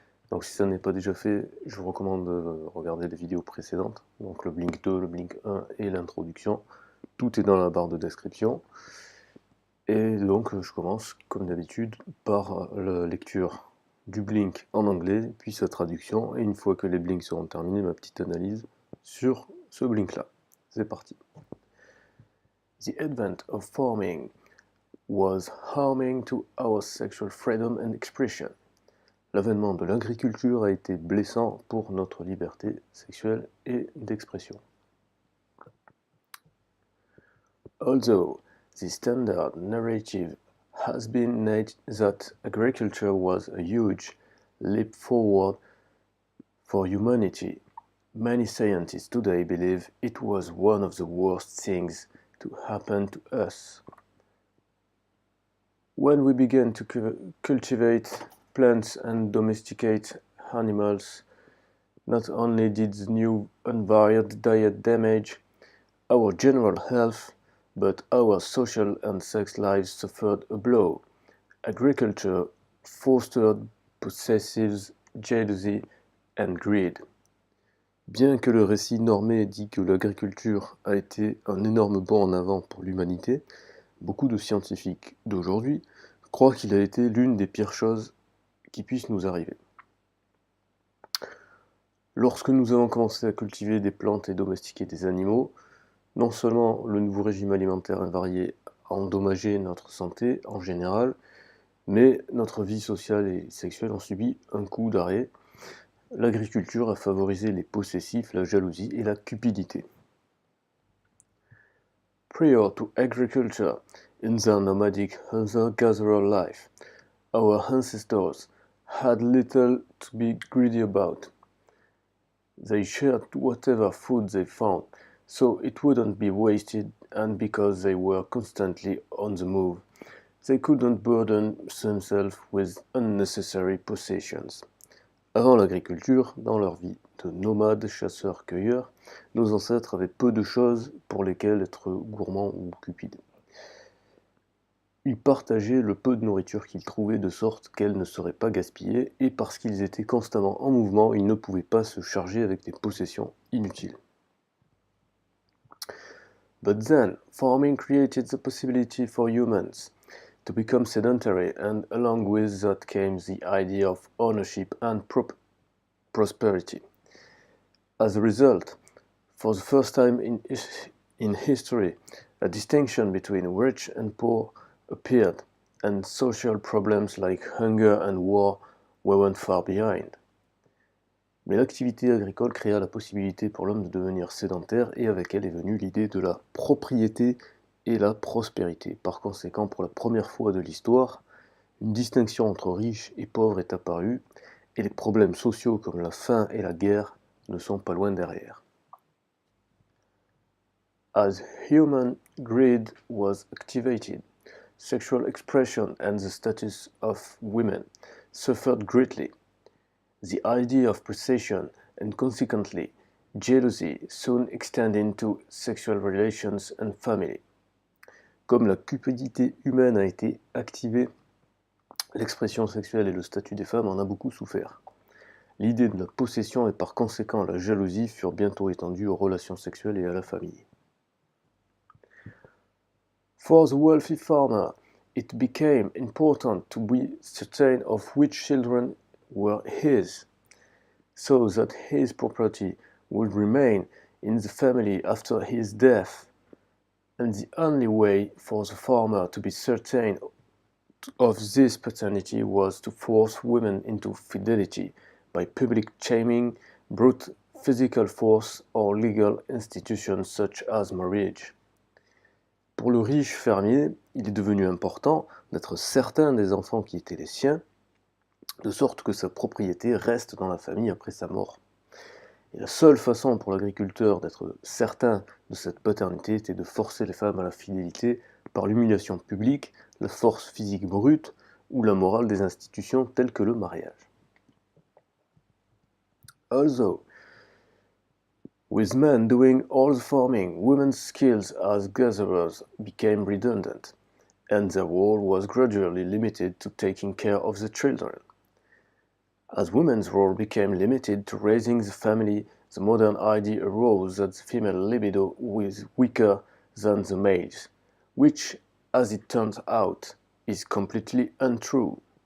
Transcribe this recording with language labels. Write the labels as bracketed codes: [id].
[fr] Donc si ça n'est pas déjà fait, je vous recommande de regarder les vidéos précédentes, donc le Blink 2, le Blink 1 et l'introduction. Tout est dans la barre de description. Et donc je commence comme d'habitude par la lecture du Blink en anglais, puis sa traduction, et une fois que les Blinks seront terminés, ma petite analyse sur ce Blink là. C'est parti. [en] The advent of farming was harming to our sexual freedom and expression. [fr] L'avènement de l'agriculture a été blessant pour notre liberté sexuelle et d'expression. [en] Although the standard narrative has been made that agriculture was a huge leap forward for humanity, many scientists today believe it was one of the worst things to happen to us. When we began to cultivate plants and domesticate animals, not only did the new unvaried diet damage our general health, but our social and sex lives suffered a blow. Agriculture fostered possessives, jealousy and greed. [fr] Bien que le récit normé dit que l'agriculture a été un énorme bond en avant pour l'humanité, beaucoup de scientifiques d'aujourd'hui croient qu'il a été l'une des pires choses qui puissent nous arriver. Lorsque nous avons commencé à cultiver des plantes et domestiquer des animaux, non seulement le nouveau régime alimentaire invarié a endommagé notre santé en général, mais notre vie sociale et sexuelle ont subi un coup d'arrêt. L'agriculture a favorisé les possessifs, la jalousie et la cupidité. [en] Prior to agriculture, in their nomadic hunter-gatherer life, our ancestors had little to be greedy about. They shared whatever food they found, so it wouldn't be wasted, and because they were constantly on the move, they couldn't burden themselves with unnecessary possessions. [fr] Avant l'agriculture, dans leur vie de nomades, chasseurs-cueilleurs, nos ancêtres avaient peu de choses pour lesquelles être gourmands ou cupides. Ils partageaient le peu de nourriture qu'ils trouvaient de sorte qu'elle ne serait pas gaspillée, et parce qu'ils étaient constamment en mouvement, ils ne pouvaient pas se charger avec des possessions inutiles. [en] But then, farming created the possibility for humans to become sedentary, and along with that came the idea of ownership and prosperity. As a result, for the first time in history, a distinction between rich and poor appeared, and social problems like hunger and war weren't far behind. [fr] Mais l'activité agricole créa la possibilité pour l'homme de devenir sédentaire, et avec elle est venue l'idée de la propriété et la prospérité. Par conséquent, pour la première fois de l'histoire, une distinction entre riches et pauvres est apparue, et les problèmes sociaux comme la faim et la guerre ne sont pas loin derrière. [en] As human greed was activated, sexual expression and the status of women suffered greatly. The idea of possession and consequently jealousy soon extended into sexual relations and family. [fr] Comme la cupidité humaine a été activée, l'expression sexuelle et le statut des femmes en a beaucoup souffert. L'idée de la possession et par conséquent la jalousie furent bientôt étendues aux relations sexuelles et à la famille. [en] For the wealthy farmer, it became important to be certain of which children were his, so that his property would remain in the family after his death, and the only way for the farmer to be certain of this paternity was to force women into fidelity by public shaming, brute physical force, or legal institutions such as marriage. [fr] Pour le riche fermier, il est devenu important d'être certain des enfants qui étaient les siens, de sorte que sa propriété reste dans la famille après sa mort. Et la seule façon pour l'agriculteur d'être certain de cette paternité était de forcer les femmes à la fidélité par l'humiliation publique, la force physique brute ou la morale des institutions telles que le mariage. [en] Although, with men doing all the farming, women's skills as gatherers became redundant, and their role was gradually limited to taking care of the children. As women's role became limited to raising the family, the modern idea arose that the female libido was weaker than the male's, which, as it turns out, is completely untrue.